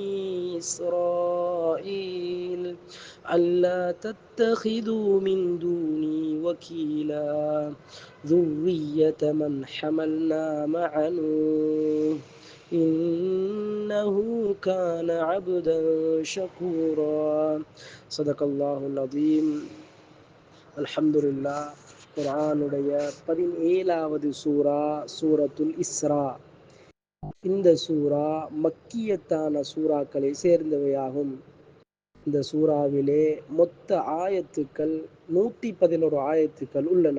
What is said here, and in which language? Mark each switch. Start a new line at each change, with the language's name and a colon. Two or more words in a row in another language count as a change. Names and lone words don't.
Arabic: إسرائيل ألا تتخذوا من دوني وكيلا ذرية من حملنا مع نوح إنه كان عبدا شكورا صدق الله العظيم الحمد لله
Tamil: குர்ஆனுடைய 17வது சூரத்துல் இஸ்ரா. இந்த சூரா மக்கியத்தான சூறாக்களை சேர்ந்தவையாகும். இந்த சூறாவிலே மொத்த ஆயத்துக்கள் 111 ஆயத்துக்கள் உள்ளன.